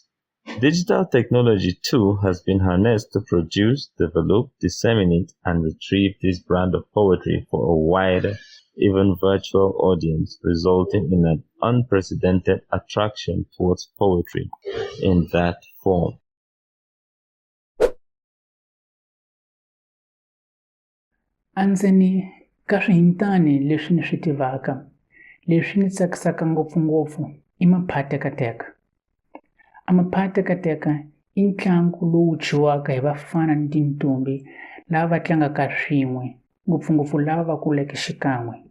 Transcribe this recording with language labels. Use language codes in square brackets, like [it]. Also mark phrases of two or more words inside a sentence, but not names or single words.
[en] Digital technology too has been harnessed to produce, develop, disseminate, and retrieve this brand of poetry for a wider, even virtual audience, resulting in an unprecedented attraction towards poetry in that form. [ts] Andzeni ka swihintani leswi ni swi tivaka, leswi ni tsakisaka ngopfungopfu i maphatekateka. A maphatekateka i ntlangu lowu dyiwaka hi vafana ni tintombi lava va tlangaka swin'we, ngopfungopfu lava va kuleke xikan'we.